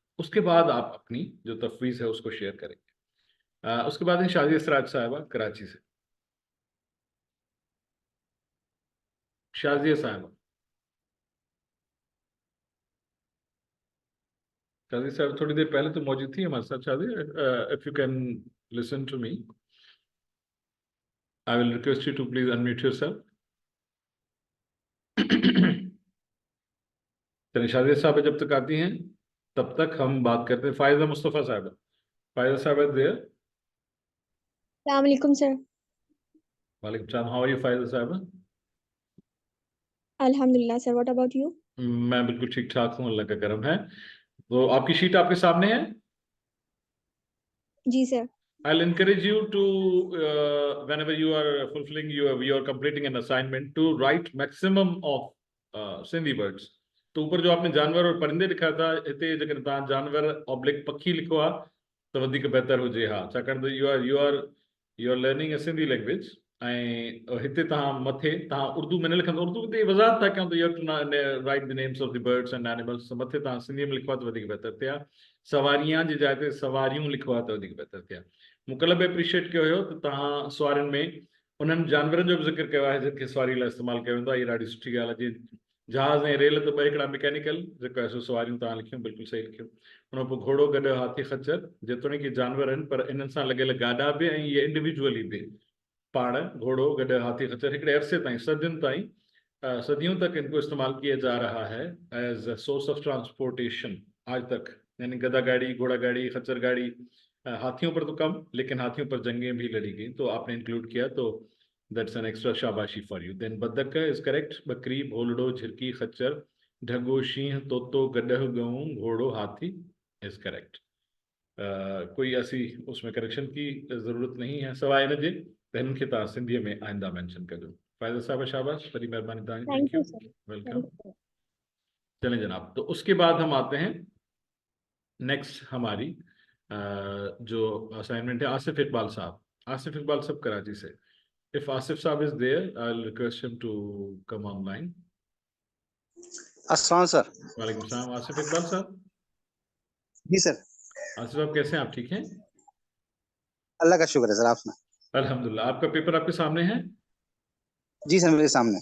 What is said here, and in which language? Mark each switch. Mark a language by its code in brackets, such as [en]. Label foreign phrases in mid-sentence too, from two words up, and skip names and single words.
[ur] اس کے بعد آپ اپنی جو تفویض ہے اس کو شیئر کریں گے. اس کے بعد ہے شازیہ سراج صاحبہ کراچی سے۔ شازیہ صاحبہ، شازیہ صاحب تھوڑی دیر پہلے تو موجود تھی ہمارے ساتھ. शाजिया, [en] if you can listen to me, I will request you to please unmute yourself. [ur] چلیے شازیہ صاحب جب تک آتی ہیں تب تک ہم بات کرتے ہیں فائزہ مصطفیٰ صاحب. فائزہ صاحب دیئر. [ar] السلام علیکم [ur] सर। [ar] وعلیکم السلام, [en] how are you Faiza sahab? Alhamdulillah sir, what about you? [ur] میں بالکل ٹھیک ٹھاک ہوں، اللہ کا کرم ہے۔ تو آپ کی شیٹ آپ کے سامنے ہے. جی سر. [en] I'll encourage you to whenever you are fulfilling you are completing an assignment to write maximum of Sindhi words। [ur] تو اوپر جو آپ نے جانور اور پرندے لکھا تھا, [sd] हिते जेकॾहिं तव्हां जानवर ऑब्लिक पखी लिखो आहे त वधीक बहितर हुजे। हा, छाकाणि त [en] you are learning a Sindhi language. [sd] ऐं हिते तव्हां मथे तव्हां उर्दू में न लिखंदो, उर्दू ते वज़ाहत था कयूं त [en] you have to write the names of the birds and animals. [sd] मथे तव्हां सिंधी में लिखो आहे त वधीक बहितर थिया। सवारियां जी जाइ ते सवारियूं लिखो आहे त वधीक बहितर थिया। मूंखे बि एप्रिशिएट कयो हुयो त तव्हां सुवारियुनि में उन्हनि जानवरनि जो बि ज़िक्र कयो आहे जिनखे सवारी लाइ इस्तेमालु कयो वेंदो आहे। इहा ॾाढी सुठी ॻाल्हि आहे। जीअं जहाज़ ऐं रेल त ॿ हिकिड़ा मैकेनिकल जेको आहे सो सवारियूं तव्हां लिखियूं, बिल्कुलु सही लिखियूं। उन पोइ घोड़ो गॾु हाथी खच्चर, जेतोणीकि जानवर आहिनि पर इन्हनि सां लॻियल गाॾा बि ऐं इहे इंडिविजुअली बि। पाण घोड़ो गॾु हाथी खच्चर हिकिड़े अरसे ताईं, सदियुनि ताईं, [ur] صدیوں تک ان کو استعمال کیا جا رہا ہے [en] as a source of transportation [ur] آج تک. یعنی گدھا گاڑی، گھوڑا گاڑی، خچر گاڑی، ہاتھیوں پر تو کم، لیکن ہاتھیوں پر جنگیں بھی لڑی گئی، تو آپ نے انکلوڈ کیا، تو [en] that's an extra shabashi for you. then badak is correct. bakri, [sd] भोलड़ो, झिरकी, खच्चर, ढगो, शींह, तोतो, गडह, गऊं, घोड़ो, [en] hathi is correct. [ur] کوئی ایسی اس میں کریکشن کی ضرورت نہیں ہے [sd] सवाइ इन जे त हिननि खे तव्हां सिंधीअ में आइंदा मेंशन कजो। फ़ाइज़ा साहब शाबाश, वॾी महिरबानी तव्हांजी। [en] thank you sir. वेलकम। [ur] چلیں جناب، تو اس کے بعد ہم آتے ہیں نیکسٹ ہماری جو اسائنمنٹ ہے آصف اقبال صاحب. آصف اقبال صاحب کراچی سے. [en] if Asif sahab is there I will request him to come online. [ur] السلام سر. [ar] وعلیکم السلام. [ur] آصف اقبال صاحب. جی سر. آصف صاحب کیسے ہیں آپ؟ ٹھیک ہیں? اللہ کا شکر ہے سر۔ آپ سنا? الحمدللہ۔ آپ کا پیپر آپ کے سامنے ہے. جی سر، میرے سامنے.